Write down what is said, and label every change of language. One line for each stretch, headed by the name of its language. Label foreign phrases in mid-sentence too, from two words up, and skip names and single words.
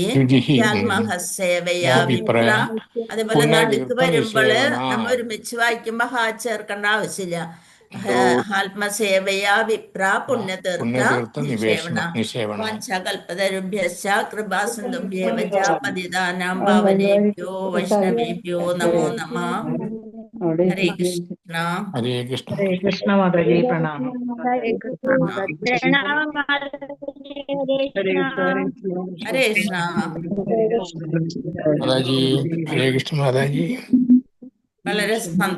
Sanskrit: രുചിഹി സ്യാത്മഹ സേവയാ വിപ്ര.
Malayalam: അതേപോലെ നടുക്ക് വരുമ്പോള് നമ്മൾ ഒരുമിച്ച് വായിക്കുമ്പോ ഹാ ചേർക്കേണ്ട ആവശ്യമില്ല.
Sanskrit: ആത്മസേവയാ വിപ്ര പുണ്യതീർത്ഥ നിഷേവണ. വാഞ്ചാകൽപതരുഭ്യശ്ച കൃപാസിന്ധുഭ്യേവ ച പതിതാനാം പാവനേഭ്യോ വൈഷ്ണവേഭ്യോ നമോ നമഃ. ഹരേ കൃഷ്ണ. ഹരേ കൃഷ്ണ. ഹരേ കൃഷ്ണ മാതാജി. പ്രണാമം. ഹരേ കൃഷ്ണ. മാതാജി. ഹരേ കൃഷ്ണ മാതാജി.
Malayalam: വളരെ സന്തോഷം.